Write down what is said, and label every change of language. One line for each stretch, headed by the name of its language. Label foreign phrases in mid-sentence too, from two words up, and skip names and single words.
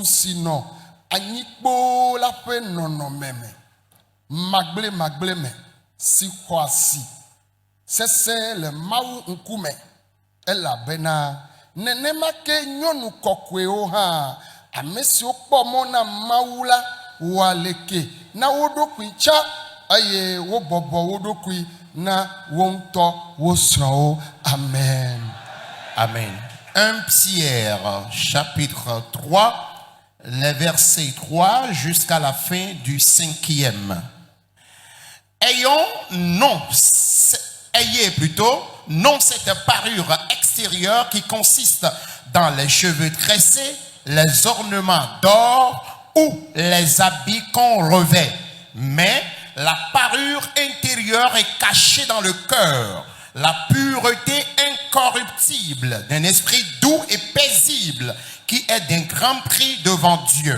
Ewe: si nɔ anyikpo la ƒe nɔnɔme me magble me si xɔ asi sesẽ le Mawu ŋkume elabena nenema ke nyɔnu kɔkɔewo hã ame siwo kpɔ mɔ na Mawu la wɔa leke na wo ɖokui tsa aye wo bɔbɔ wo ɖokui na wo ŋutɔ wo srɔ̃wo. Amen. Amen.
French: 1 Pierre chapitre 3, les versets 3 jusqu'à la fin du 5e. Ayez plutôt non cette parure extérieure qui consiste dans les cheveux tressés, les ornements d'or ou les habits qu'on revêt, mais la parure intérieure est cachée dans le cœur, la pureté incorruptible d'un esprit doux et paisible qui est d'un grand prix devant Dieu.